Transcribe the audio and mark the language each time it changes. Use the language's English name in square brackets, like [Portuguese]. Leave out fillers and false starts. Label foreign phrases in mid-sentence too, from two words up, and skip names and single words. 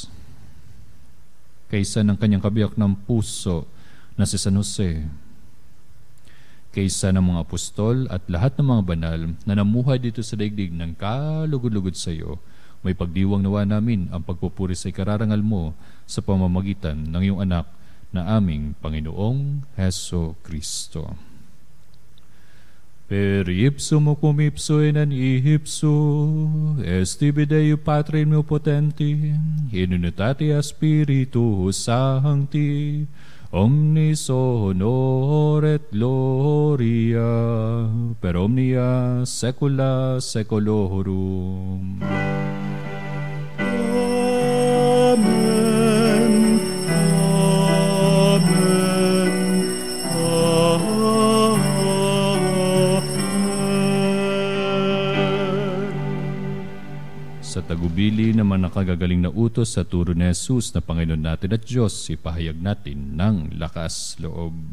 [Filipino] Kaysa ng kanyang kabiyak ng puso na si San Jose, kaysa ng mga apostol at lahat ng mga banal na namuhay dito sa daigdig ng kalugod-lugod sa iyo, may pagdiwang nawa namin ang pagpupuri sa ikararangal mo sa pamamagitan ng iyong anak na aming Panginoong Hesu Kristo. [Latin] Per ipsum cum ipso in an ipso, estibi Deo Patri potenti, in unitatea Spiritus Sancti, omnis honor et gloria, per omnia saecula saeculorum. Amen. Amen. [Filipino] Sa tagubili naman nakagagaling na utos sa turo ni Jesus na Panginoon natin at Diyos, ipahayag natin ng lakas loob.